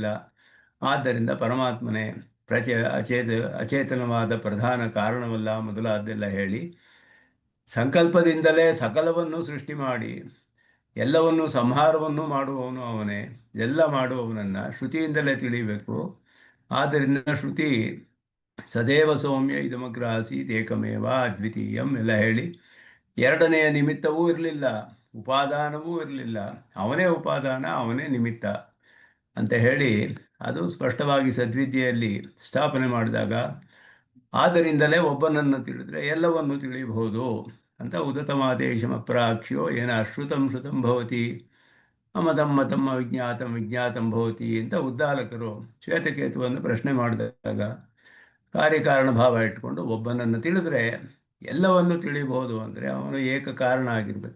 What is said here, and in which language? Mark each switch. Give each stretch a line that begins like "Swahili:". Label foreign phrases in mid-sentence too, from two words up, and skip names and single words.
Kannada: ಆದ್ದರಿಂದ ಪರಮಾತ್ಮನೇ ಅಚೇತನವಾದ ಪ್ರಧಾನ ಕಾರಣವಲ್ಲ ಮೊದಲಾದ್ದೆಲ್ಲ ಹೇಳಿ ಸಂಕಲ್ಪದಿಂದಲೇ ಸಕಲವನ್ನು ಸೃಷ್ಟಿ ಮಾಡಿ ಎಲ್ಲವನ್ನು ಸಂಹಾರವನ್ನು ಮಾಡುವವನು ಅವನೇ. ಎಲ್ಲ ಮಾಡುವವನನ್ನು ಶ್ರುತಿಯಿಂದಲೇ ತಿಳಿಯಬೇಕು. ಆದ್ದರಿಂದ ಶ್ರುತಿ
Sanskrit: ಸದೇವ ಸೌಮ್ಯ ಇದಮಗ್ರ ಆಸೀತ್ ಏಕಮೇವ ಅದ್ವಿತೀಯಂ
Kannada: ಎಲ್ಲ ಹೇಳಿ ಎರಡನೆಯ ನಿಮಿತ್ತವೂ ಇರಲಿಲ್ಲ, ಉಪಾದಾನವೂ ಇರಲಿಲ್ಲ, ಅವನೇ ಉಪಾದಾನ ಅವನೇ ನಿಮಿತ್ತ ಅಂತ ಹೇಳಿ ಅದು ಸ್ಪಷ್ಟವಾಗಿ ಸದ್ವಿದ್ಯೆಯಲ್ಲಿ ಸ್ಥಾಪನೆ ಮಾಡಿದಾಗ ಆದ್ದರಿಂದಲೇ ಒಬ್ಬನನ್ನು ತಿಳಿದ್ರೆ ಎಲ್ಲವನ್ನು ತಿಳಿಯಬಹುದು ಅಂತ
Sanskrit: ಉದತಮಾದೇಶಮ ಪ್ರಾಕ್ಷ್ಯೋ ಏನ ಅಶ್ರುತಂ ಶ್ರುತಂ ಭವತಿ ಅಮತಂ ಮತಂ ಅವಿಜ್ಞಾತಂ ವಿಜ್ಞಾತಂ ಭವತಿ
Kannada: ಅಂತ ಉದ್ದಾಲಕರು ಶ್ವೇತಕೇತುವನ್ನು ಪ್ರಶ್ನೆ ಮಾಡಿದಾಗ ಕಾರ್ಯಕಾರಣ ಭಾವ ಇಟ್ಕೊಂಡು ಒಬ್ಬನನ್ನು ತಿಳಿದ್ರೆ ಎಲ್ಲವನ್ನು ತಿಳಿಯಬಹುದು ಅಂದರೆ ಅವನು ಏಕ ಕಾರಣ ಆಗಿರ್ಬೇಕು.